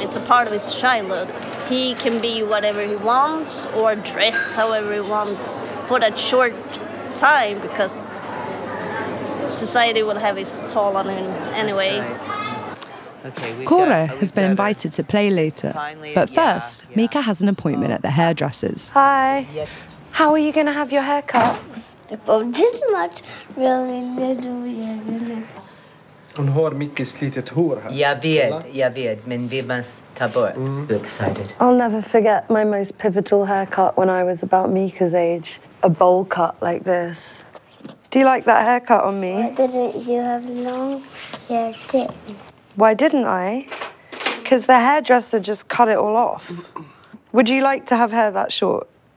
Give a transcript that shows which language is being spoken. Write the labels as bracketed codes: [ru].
[en] It's a part of his childhood. He can be whatever he wants or dress however he wants for that short time because society will have its toll on him anyway. Okay, Cora has been invited to play later, but first, Mika has an appointment at the hairdresser's. Hi. How are you going to have your hair cut? About this much, really little. [sv] Hon har mycket slitet hår här. Jag vet, men vi måste ta bort. [en] I'm excited. I'll never forget my most pivotal haircut when I was about Mika's age. A bowl cut like this. Do you like that haircut on me? Why didn't you have long hair too? Why didn't I? Because the hairdresser just cut it all off. Would you like to have hair that short?